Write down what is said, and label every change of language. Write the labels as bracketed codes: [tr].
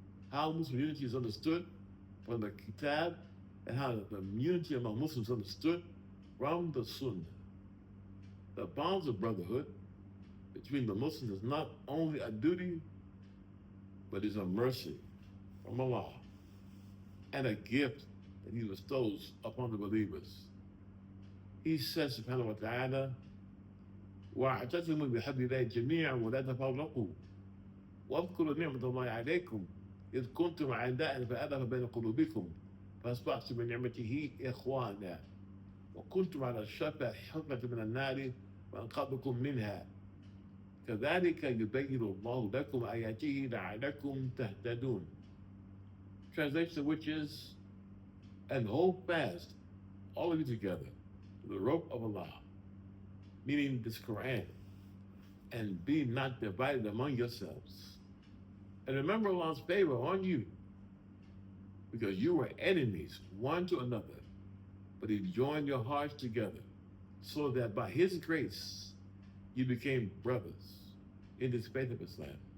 [en] How Muslim unity is understood from the Kitab, and how the unity among Muslims is understood from the Sunnah. The bonds of brotherhood between the Muslims is not only a duty, but is a mercy from Allah and a gift that He bestows upon the believers. He says, subhanahu wa ta'ala, [ar] وَاعْتَصِمُوا بِحَبْلِ اللَّهِ جَمِيعًا وَلَا تَفَرَّقُوا وَاذْكُرُوا نِعْمَةَ اللَّهِ عَلَيْكُمْ إِذْ كُنْتُمْ أَعْدَاءً فَأَلَّفَ بَيْنَ قُلُوبِكُمْ فَأَصْبَحْتُم بِنِعْمَتِهِ إِخْوَانًا وَكُنْتُمْ عَلَى شَفَا حُفْرَةٍ مِنَ النَّارِ فَأَنقَذَكُم مِّنْهَا كَذَلِكَ يُبَيِّنُ اللَّهُ لَكُمْ آيَاتِهِ لَعَلَّكُمْ تَهْتَدُونَ. [en] Translation, which is, and hold fast, all of you together, to the rope of Allah, meaning this Qur'an, and be not divided among yourselves. And remember Allah's favor on you, because you were enemies one to another, but He joined your hearts together, so that by His grace you became brothers in this faith of Islam.